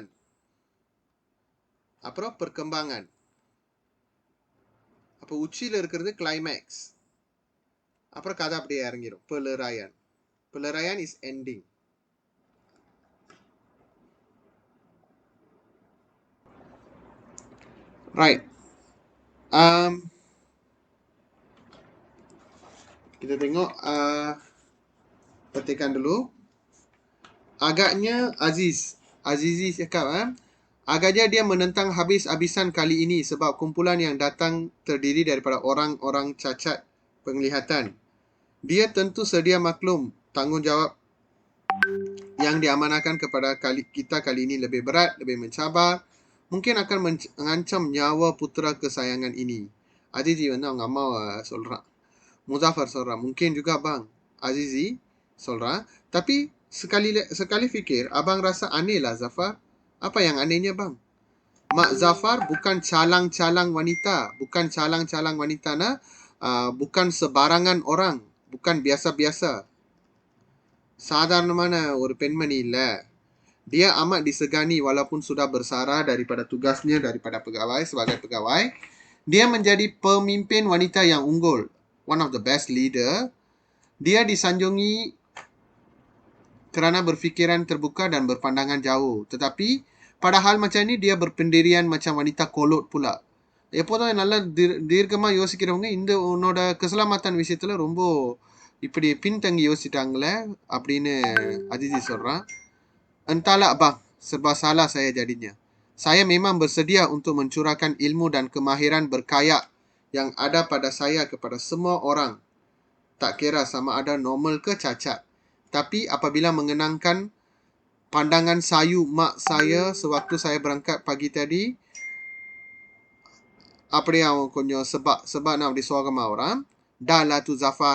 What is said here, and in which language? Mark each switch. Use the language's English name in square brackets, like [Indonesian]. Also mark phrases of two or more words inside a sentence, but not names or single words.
[Tamil] அப்புறம் perkembangan. அப்போ உச்சியில் இருக்கிறது climax. அப்புறம் கதை அப்படியே இறங்கிடும். [Malay] Peleraian. [English] Peleraian is ending. Right. [Malay] Kita tengok petikan dulu. Agaknya Azizi cakap agaknya dia menentang habis-habisan kali ini sebab kumpulan yang datang terdiri daripada orang-orang cacat penglihatan. Dia tentu sedia maklum tanggungjawab yang diamanahkan kepada kita kali ini lebih berat, lebih mencabar, mungkin akan mengancam nyawa putera kesayangan ini. [Tamil] Azizi வந்து அவங்க அம்மா சொல்றான். Muzaffar சொல்றான். [Malay] Mungkin juga bang. [Tamil] Azizi சொல்றான். [Malay] Tapi sekali fikir, abang rasa aneh lah Zafar. Apa yang anehnya bang? Mak Zafar bukan calang-calang wanita. Bukan calang-calang wanita bukan sebarangan orang. Bukan biasa-biasa. [Tamil] சாதாரணமான ஒரு பெண்மணி இல்லை. [Malay] Dia amat disegani walaupun sudah bersara daripada tugasnya daripada pegawai sebagai pegawai. Dia menjadi pemimpin wanita yang unggul. [English] One of the best leader. [Malay] Dia disanjungi kerana berfikiran terbuka dan berpandangan jauh. Tetapi pada hal macam ni dia berpendirian macam wanita kolot pula. [Tamil] எப்போதும் நல்லா தீர்க்கமாக யோசிக்கிறவங்க இந்த உன்னோட keselamatan விஷயத்தில் ரொம்ப இப்படி பின்தங்கி யோசிச்சிட்டாங்களே அப்படின்னு அதிதி சொல்கிறான். [Malay] Entahlah abang, serba salah saya jadinya. Saya memang bersedia untuk mencurahkan ilmu dan kemahiran berkayak yang ada pada saya kepada semua orang. Tak kira sama ada normal ke cacat. Tapi apabila mengenangkan pandangan sayu mak saya sewaktu saya berangkat pagi tadi, apa yang konyo sebab nak disuruh sama orang, dah lah tu Zafar.